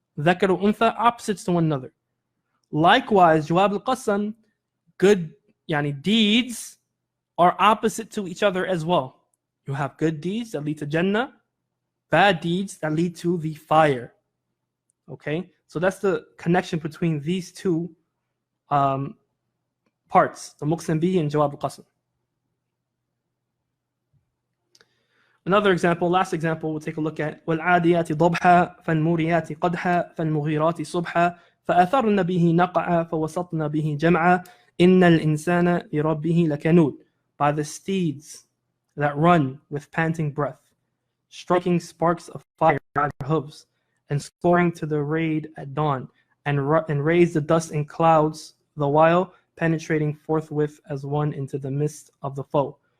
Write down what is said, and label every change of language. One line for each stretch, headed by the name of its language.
English: Dhakar wa Untha, opposites to one another. Likewise, Jawab al-Qasam, good deeds are opposite to each other as well. You have good deeds that lead to Jannah, bad deeds that lead to the fire. Okay? So that's the connection between these two parts, the Muqsam bihi and Jawab al-Qasam. Another example, last example, we'll take a look at
Arabic: وَالْعَادِيَاتِ ضَبْحًا فَالْمُورِيَاتِ قَدْحًا فَالْمُغِيرَاتِ صُبْحًا فَأَثَرْنَ بِهِ نَقْعًا فَوَسَطْنَ بِهِ جَمْعًا إِنَّ الْإِنسَانَ لِرَبِّهِ لَكَنُودٌ.
English: By the steeds that run with panting breath, striking sparks of fire out of their hooves, and soaring to the raid at dawn, and raise the dust in clouds, the while penetrating forthwith as one into the midst of the foe.